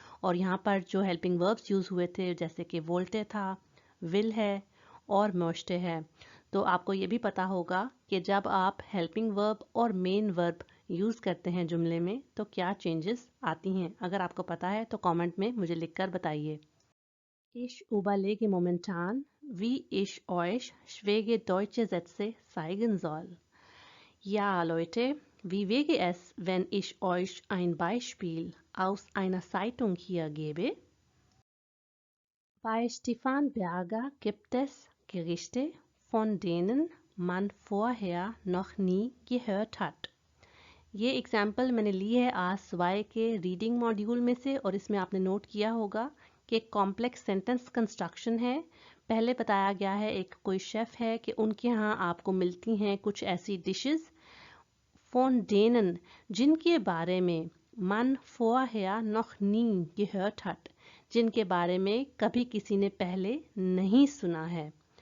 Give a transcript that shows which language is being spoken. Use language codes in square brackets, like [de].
[hi] और यहाँ पर जो हेल्पिंग वर्ब्स यूज़ हुए थे, जैसे कि वोल्टे था, विल है और मोस्टे है। तो आपको ये भी पता होगा कि जब आप हेल्पिंग वर्ब और मेन वर्ब यूज़ करते हैं जुमले में तो क्या चेंजेस आती हैं। अगर आपको पता है तो कमेंट में मुझे लिखकर बताइए। [de] Ich überlege momentan, wie ich euch schwere deutsche Sätze zeigen soll. Ja, Leute, wie wäre es, wenn ich euch ein Beispiel aus einer Zeitung hier gebe? Bei Stefan Berger gibt es Gerichte, von denen man vorher noch nie gehört hat. [hi] ये example मैंने ली है आज Y के reading module में से, और इसमें आपने नोट किया होगा कि एक कॉम्प्लेक्स सेंटेंस कंस्ट्रक्शन है। पहले बताया गया है एक कोई शेफ़ है कि उनके यहाँ आपको मिलती हैं कुछ ऐसी डिशेस, [de] von denen [hi] जिनके बारे में, [de] man vorher noch nie gehört hat [hi] जिनके बारे में कभी किसी ने पहले नहीं सुना है।